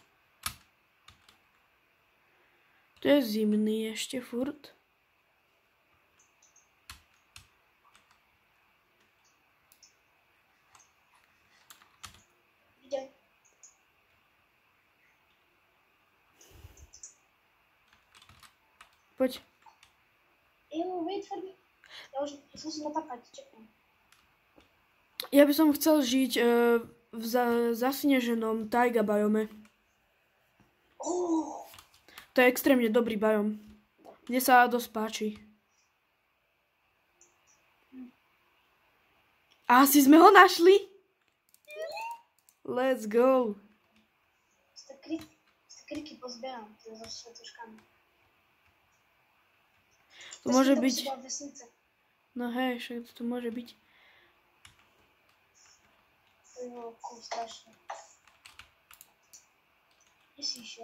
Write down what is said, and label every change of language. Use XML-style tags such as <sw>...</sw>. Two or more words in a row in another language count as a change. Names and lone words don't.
<sk>To je zimný ešte furt. Idem. Poď.</sk> <en>Wait for me.</en> <sk>Ja už som si napapať, čekám. Ja by som chcel žiť v zasneženom taiga biome. To je extrémne dobrý biom. Mne sa dosť páči. A asi sme ho našli?</sk> <en>Let's go.</en> <sk>kryky pozbieram, to so svetuškami. To môže byť... No hej, však to môže byť. To je bolo cool, strašne. Kde si išiel?</sk>